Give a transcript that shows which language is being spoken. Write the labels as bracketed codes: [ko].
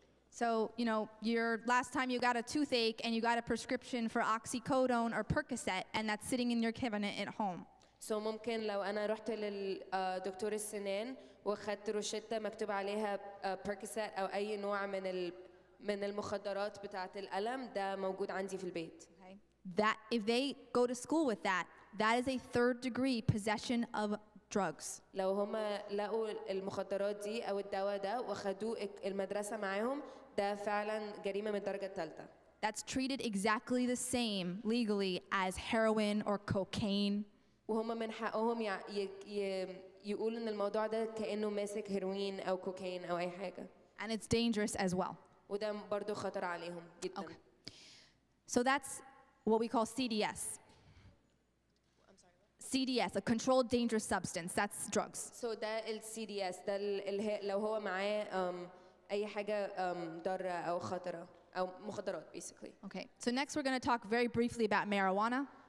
[en] So, your last time you got a toothache and you got a prescription for oxycodone or Percocet and that's sitting in your cabinet at home. So [ar] ممكن لو أنا رحت للدكتور السنان وخدت روشتة مكتوب عليها بيركوسات أو أي نوع من المخدرات بتاعة الألم ده موجود عندي في البيت. [en] Okay. That if they go to school with that is a third-degree possession of drugs. [ar] لو هم لقوا المخدرات دي أو الدواء ده وخدوه المدرسة معاهم ده فعلا جريمة من الدرجة الثالثة. [en] That's treated exactly the same legally as heroin or cocaine. [ar] وهم من حقهم يقولوا إن الموضوع ده كأنه ماسك هيروين أو كوكايين أو أي حاجة. [en] And it's dangerous as well. [ar] وده برضو خطر عليهم جدا. [en] Okay. So that's what we call CDS. I'm sorry. CDS, a controlled dangerous substance. That's drugs. So [ar] ده ال CDS ده لو هو معاه أي حاجة ضارة أو خطرة أو مخدرات [en] basically. Okay. So next we're going to talk very briefly about marijuana.